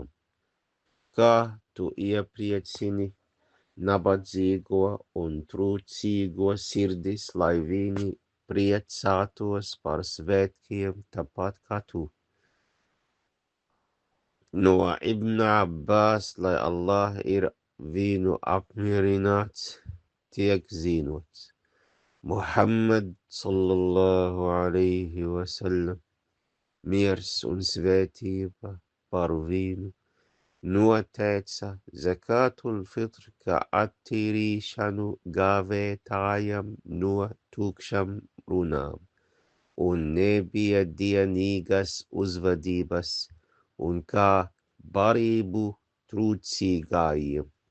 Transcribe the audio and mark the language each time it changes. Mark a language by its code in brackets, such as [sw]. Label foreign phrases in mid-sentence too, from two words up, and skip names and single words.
[lv] Kā tu iepriecini nabadzīgo un trūcīgo sirdis, lai viņi priecātos par svētkiem tāpat kā tu? No Ibn Abbas, lai Allah ir viņu apmierināts, tiek zinots. [ar] محمد صلى الله عليه وسلم, [lv] miers un svētība par viņu, noteica [ar] زكاة الفطر [lv] kā attīrīšanu gavētājam no tukšām runām un nebija dienīgas uzvedības un kā barību trūcīgajiem.